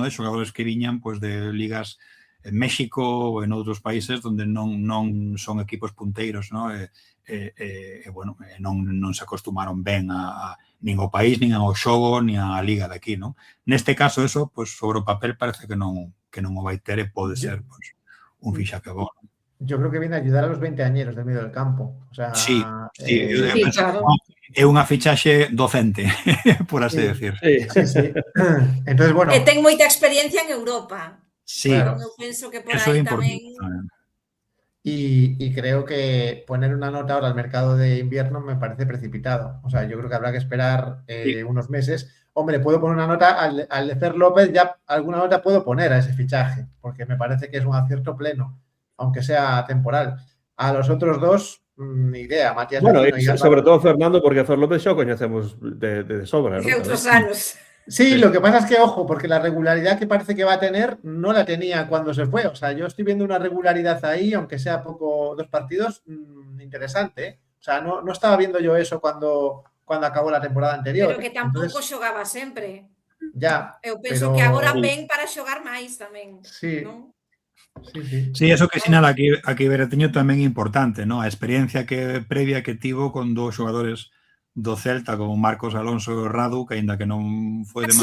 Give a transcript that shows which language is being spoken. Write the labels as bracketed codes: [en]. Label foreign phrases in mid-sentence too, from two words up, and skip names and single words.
[gl] De xogadores que viñan pues, de ligas en México ou en outros países onde non son equipos punteiros, ¿no? Bueno, non se acostumaron ben nin ao país, nin ao xogo, nin á liga de aquí, ¿no? Neste caso, eso, pues, sobre o papel parece que non o vai ter e pode ser pues, un fixaje bo. [es] Yo creo que viene a ayudar a los 20 añeros del medio del campo. O sea, sí, claro. [gl] É unha fichaxe docente, por así decir. [es] Sí. Entonces, bueno. [gl] E ten moita experiencia en Europa. [es] Sí. [gl] Claro. Eu penso que por eso aí é importante. tamén... [es] Y creo que poner una nota ahora al mercado de invierno me parece precipitado. O sea, yo creo que habrá que esperar unos meses. Hombre, puedo poner una nota al de Fer López, ya alguna nota puedo poner a ese fichaje, porque me parece que es un acierto pleno, aunque sea temporal. A los otros dos, ni idea. Matías Bueno, Vecino y sobre todo Fernando, porque a Fer López [gl] xa o coñecemos de sobra, [es] ¿no? [gl] De outros anos. [es] Sí, lo que pasa es que, ojo, porque la regularidad que parece que va a tener no la tenía cuando se fue. O sea, yo estoy viendo una regularidad ahí, aunque sea poco, 2 partidos, interesante, ¿eh? O sea, no estaba viendo yo eso cuando acabó la temporada anterior. [gl] Pero que tampouco xogaba sempre. [es] Ya. [gl] Eu penso que agora ven para xogar máis tamén. [es] Sí. ¿No? [gl] Sí, eso que sinala aquí Beretiño tamén é importante, ¿no? A experiencia previa que tivo con 2 xogadores do Celta como Marcos Alonso e Radu, que aínda que non foi demasiado...